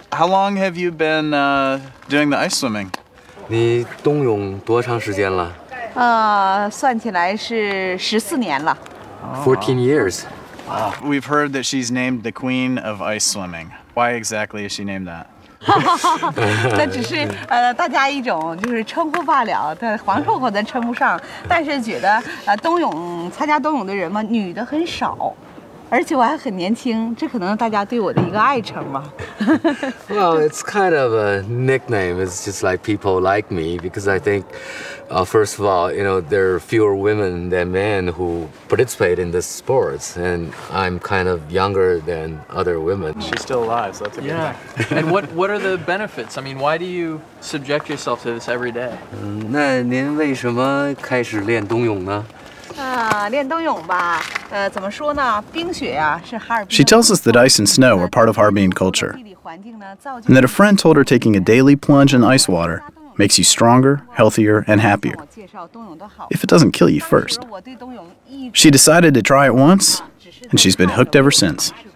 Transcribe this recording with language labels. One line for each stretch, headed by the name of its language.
English: How long have you been doing the ice swimming?
Chinese: 你冬泳多长时间了？算起来是14年了。
English: 14 years. We've heard that she's named the queen of ice swimming. Why exactly is she named that?
Chinese: 那只是大家一种就是称呼罢了，皇后可能称不上，但是觉得参加冬泳的人嘛，女的很少。而且我还很年轻，这可能大家对我的一个爱称吧。
English: Well, it's kind of a nickname. It's just like people like me because I think, first of all, you know, there are fewer women than men who participate in this sports, and I'm kind of younger than other women. She's still alive, so that's a good thing. And what are the benefits? I mean, why do you subject yourself to this every day?
Chinese: 那您为什么开始练冬泳呢？练冬泳吧，怎么说呢？冰雪呀，是哈尔滨。
English: She tells us that ice and snow are part of Harbin culture, and that a friend told her taking a daily plunge in ice water makes you stronger, healthier, and happier, if it doesn't kill you first. She decided to try it once, and she's been hooked ever since.